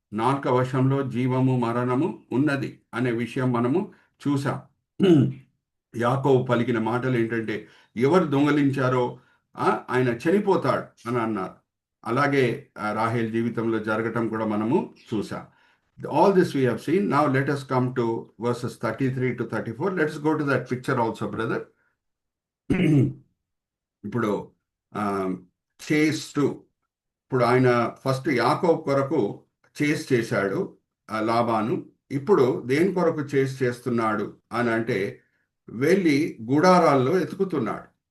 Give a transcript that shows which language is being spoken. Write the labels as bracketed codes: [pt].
[te] నాలుక వశంలో జీవము మరణము ఉన్నది అనే విషయం మనము చూసాం. యాకోబు పలికిన మాటలు ఏంటంటే, ఎవరు దొంగలించారో ఆయన చనిపోతాడు అని అన్నారు. అలాగే రాహేల్ జీవితంలో జరగటం కూడా మనము చూసాం. [en] All this we have seen. Now let us come to verses 33 to 34. Let's go to that picture also, brother. [te] ఇప్పుడు చేస్ టు, ఇప్పుడు ఆయన ఫస్ట్ యాకోబు కొరకు చేస్ చేశాడు లాబాను. ఇప్పుడు దేని కొరకు చేస్ చేస్తున్నాడు అని అంటే, వెళ్ళి గుడారాల్లో ఎతుకుతున్నాడు.